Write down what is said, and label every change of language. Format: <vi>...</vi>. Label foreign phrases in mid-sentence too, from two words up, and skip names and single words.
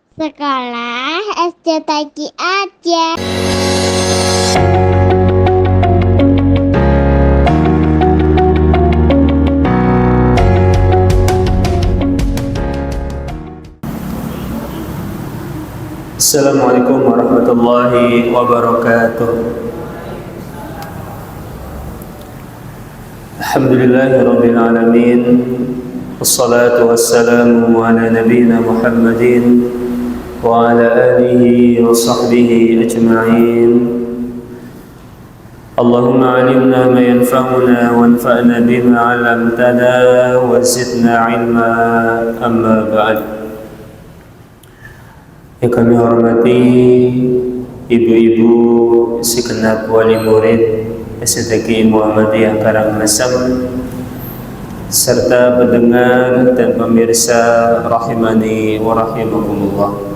<id>Sekolah SD Tagi aja.</id> <ar>السلام عليكم ورحمة الله وبركاته. الحمد لله رب العالمين. والصلاة والسلام على نبينا محمد وعلى آله وصحبه أجمعين. اللهم علمنا ما ينفعنا وانفعنا بما علمتنا وزدنا علما. أما بعد.</ar> <id>Yang kami hormati ibu-ibu segenap wali murid STQ Muhammadiyah Karangasem serta pendengar dan pemirsa</id> <ar>رحمني ورحمكم الله.</ar>